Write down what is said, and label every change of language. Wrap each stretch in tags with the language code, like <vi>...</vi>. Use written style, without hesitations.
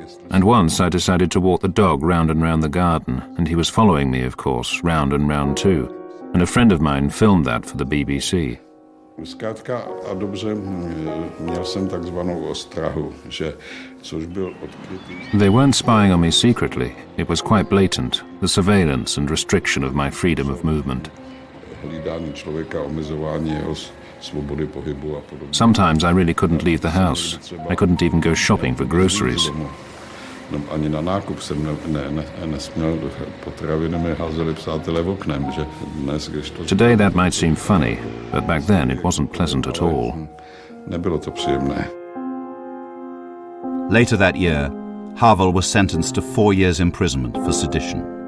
<en>And once I decided to walk the dog round and round the garden, and he was following me, of course, round and round too. And a friend of mine filmed that for the BBC.</en> <cs>Zkrátka a dobře, měl jsem takzvanou ostrahu, že což byl odkrytý.</cs> <en>They weren't spying on me secretly. It was quite blatant, the surveillance and restriction of my freedom of movement.</en> <cs>Hlídání člověka, omezování jeho svobody pohybu a podobně.</cs> <en>Sometimes I really couldn't leave the house. I couldn't even go shopping for groceries.</en> <cs>Ani na nákup jsem nesměl, potraviny mi házeli přátelé oknem, že dnes, když to...</cs> <en>Today that might seem funny, but back then it wasn't pleasant at all.</en> <cs>Nebylo to příjemné.</cs> <en>Later that year, Havel was sentenced to 4 years imprisonment for sedition.</en>